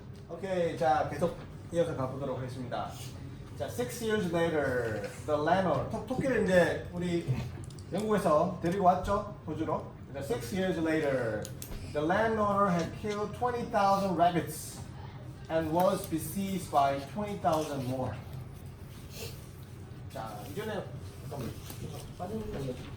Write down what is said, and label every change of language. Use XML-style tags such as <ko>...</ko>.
<ko>오케이, 자 계속 이어서 가보도록 하겠습니다. 자,</ko> <en>6 years later, the landowner</en> <ko>토끼를 이제 우리 영국에서 데리고 왔죠, 호주로.</ko> <en>6 years later, the landowner had killed 20,000 rabbits. And was besieged by 20,000 more.</en> <ko>자, 이전에 잠깐만 빠진 게 있나?</ko>